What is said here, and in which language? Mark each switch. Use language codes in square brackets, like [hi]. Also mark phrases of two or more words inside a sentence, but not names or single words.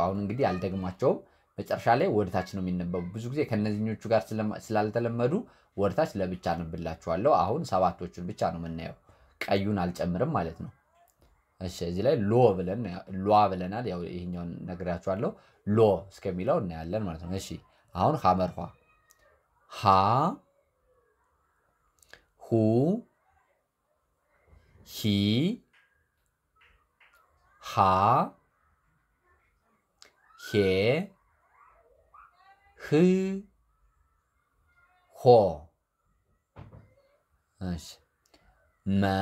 [am] አሁን እንግዲህ አልደግማቸውም መጨረሻ ላይ ወደታች ነው የሚነበቡ ብዙ ጊዜ ከነዚህኞቹ ጋር ስላልተለመዱ ወደታች ለብቻ አንብላችኋለሁ አሁን ሰባቶቹን ብቻ ነው የምናየው ቀዩን አልጨምርም ማለት ነው እሺ እዚህ ላይ ሎ ብለናል ያው ይሄኛውን ነግራችኋለሁ ሎ እስከሚለው እናያለን ማለት ነው እሺ አሁን ሐመርኋ ሃ ሁ ሂ ሃ ሄ ህ ሆ እሺ መ